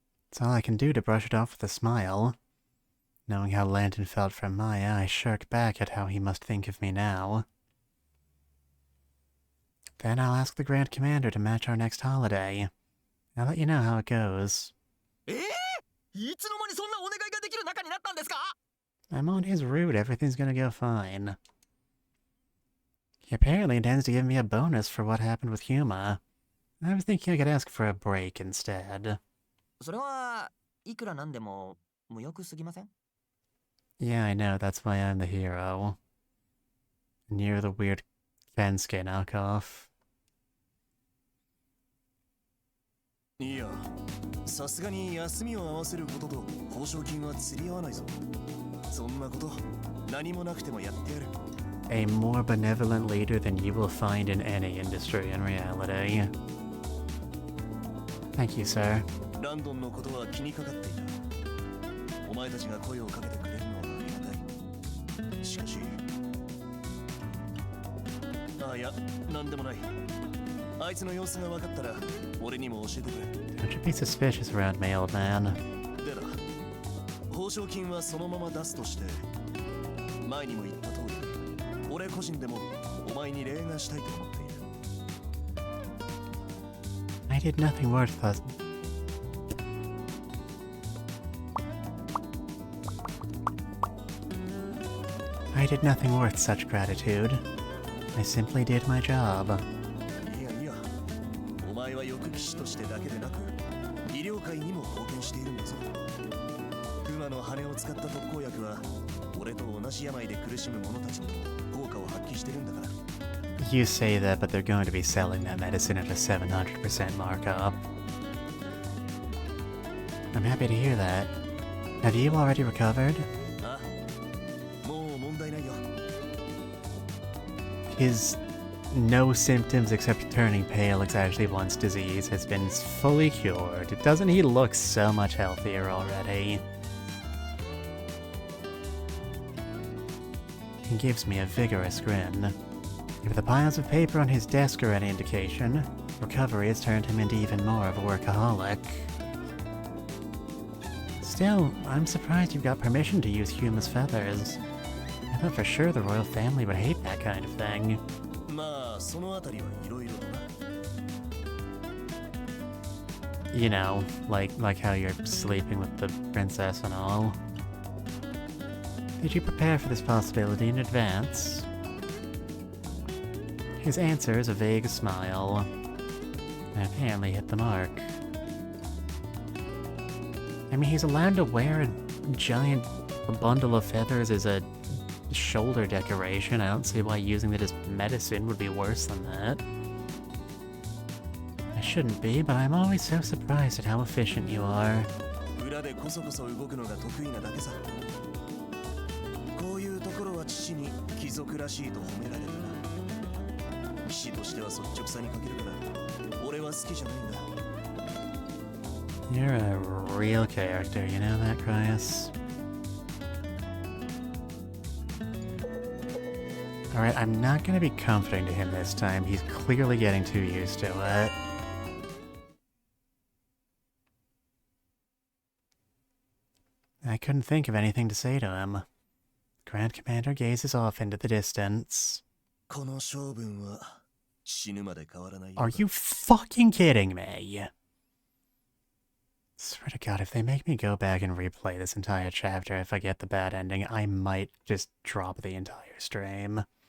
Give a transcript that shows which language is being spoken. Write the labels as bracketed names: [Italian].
[English] It's all I can do to brush it off with a smile. Knowing how Landon felt from Maya, I shirk back at how he must think of me now. Then I'll ask the Grand Commander to match our next holiday. I'll let you know how it goes. [Japanese] いつの間にそんなお願いができる仲になったんですか？ [English] I'm on his route, everything's gonna go fine. He apparently intends to give me a bonus for what happened with Huma. I was thinking I could ask for a break instead. [Japanese] それはいくらなんでも無欲すぎません？ [English] Yeah, I know, that's why I'm the hero. And you're the weird Kensuke knockoff. [Japanese] いや、さすがに休みを合わせることと報奨金は釣り合わないぞ。そんなこと何もなくてもやってやる。 [English] A more benevolent leader than you will find in any industry in reality. Thank you, sir. [Japanese] ランドンのことは気にかかっていた。お前たちが声をかけてくれるのはありがたい。しかし、いや、なんでもない。あいつの様子が分かったら俺にも教えてくれ。 [English] Don't you be suspicious around me, old man. [Japanese] でだ、報奨金はそのまま出すとして、前にも言った通り、俺個人でもお前に礼がしたいと思っている。 [English] I did nothing worth us. I did nothing worth such gratitude. I simply did my job. [Japanese] いやいや、お前は翼騎士としてだけでなく、医療界にも貢献しているんだぞ。熊の羽を使った特効薬は、俺と同じ病で苦しむ者たちにも効果を発揮してるんだから。 [English] You say that, but they're going to be selling that medicine at a 700% markup. I'm happy to hear that. Have you already recovered? [Japanese] あ、もう問題ないよ。 [English] His no symptoms except turning pale exactly once disease has been fully cured. Doesn't he look so much healthier already? He gives me a vigorous grin. If the piles of paper on his desk are any indication, recovery has turned him into even more of a workaholic. Still, I'm surprised you've got permission to use Huma's feathers. I thought for sure the royal family would hate that kind of thing. [Japanese] まあ、そのあたりはいろいろだな。 [English] You know, like how you're sleeping with the princess and all. Did you prepare for this possibility in advance? His answer is a vague smile. I apparently hit the mark. I mean, he's allowed to wear a giant bundle of feathers as a shoulder decoration. I don't see why using it as medicine would be worse than that. I shouldn't be, but I'm always so surprised at how efficient you are. [Japanese] 裏でこそこそ動くのが得意なだけさ。こういうところは父に貴族らしいと褒められたな。騎士としては率直さに欠けるから、俺は好きじゃないんだ。 [English] You're a real character, you know that, Cryas? Alright, I'm not gonna be comforting to him this time. He's clearly getting too used to it. I couldn't think of anything to say to him. Grand Commander gazes off into the distance. [Japanese] この性分は死ぬまで変わらないよ。 [English] Are you fucking kidding me? Swear to God, if they make me go back and replay this entire chapter, if I get the bad ending, I might just drop the entire stream.